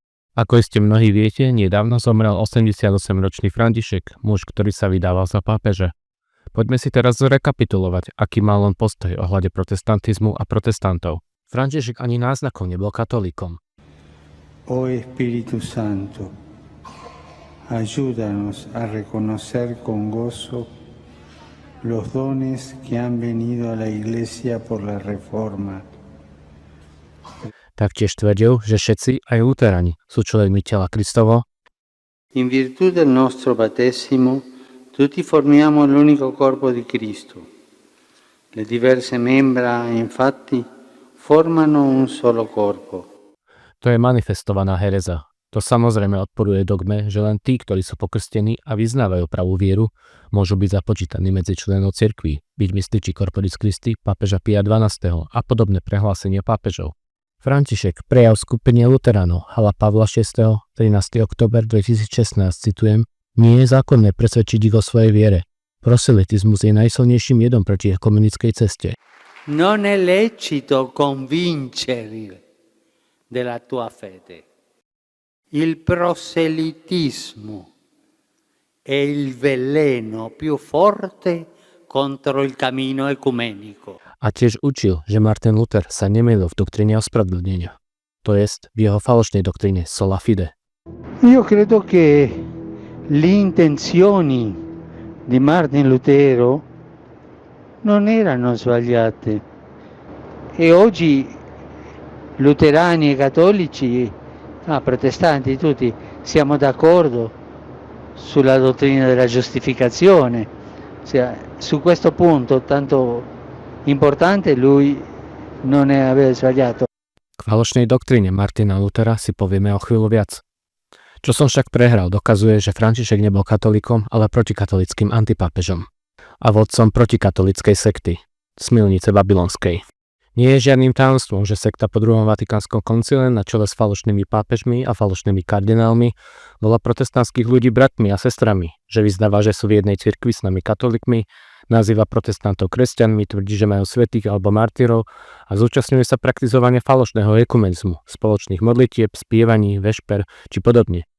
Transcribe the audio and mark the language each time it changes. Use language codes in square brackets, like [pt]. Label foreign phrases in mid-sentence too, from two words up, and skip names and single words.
[sk] Ako iste mnohí viete, nedávno zomrel 88-ročný František, muž, ktorý sa vydával za pápeža. Poďme si teraz zrekapitulovať, aký mal on postoj ohľade protestantizmu a protestantov. František ani náznakom nebol katolíkom. [es] O Espíritu Santo, ayúdanos a reconocer con gozo los dones que han venido a la Iglesia por la Reforma. [sk] Taktiež tvrdil, že všetci, aj luterani, sú členmi tela Kristovo. [it] In virtù del nostro battesimo, tutti formiamo l'unico corpo di Cristo. Le diverse membra, infatti, formano un solo corpo. [sk] To je manifestovaná hereza. To samozrejme odporuje dogme, že len tí, ktorí sú pokrstení a vyznávajú pravú vieru, môžu byť započítaní medzi členov cirkví, byť mystiči Corporis Christi, pápeža Pia XII. A podobné prehlásenia pápežov. František prejav skupine luteránov Hala Pavla VI. 13. október 2016, citujem, nie je zákonné presvedčiť ich o svojej viere. Proselitizmus je najsilnejším jedom proti ekumenickej ceste. [it] Non è lecito convincere della tua fede. Il proselitismo è il veleno più forte contro il cammino ecumenico. [sk] A tiež učil, že Martin Luther sa nemýlil v doktríne ospravedlnenia. To jest v jeho falošnej doktríne [la] sola fide. [it] Io credo che le intenzioni di Martin Lutero non erano sbagliate e oggi luterani e cattolici, protestanti tutti, siamo d'accordo sulla dottrina della giustificazione. Su questo punto tanto importante lui non aveva sbagliato. [sk] K falošnej doktríne Martina Luthera si povieme o chvíľu viac. Čo som však prehral, dokazuje, že František nebol katolíkom, ale protikatolickým antipápežom a vodcom protikatolíckej sekty, Smilnice babylonskej. Nie je žiadnym tajomstvom, že sekta po druhom Vatikánskom koncile na čele s falošnými pápežmi a falošnými kardinálmi bola protestantských ľudí bratmi a sestrami, že vyznáva, že sú v jednej cirkvi s nami katolíkmi, nazýva protestantov kresťanmi, tvrdí, že majú svätých alebo martyrov a zúčastňuje sa praktizovania falošného ekumenizmu, spoločných modlitieb, spievaní, vešper či podobne.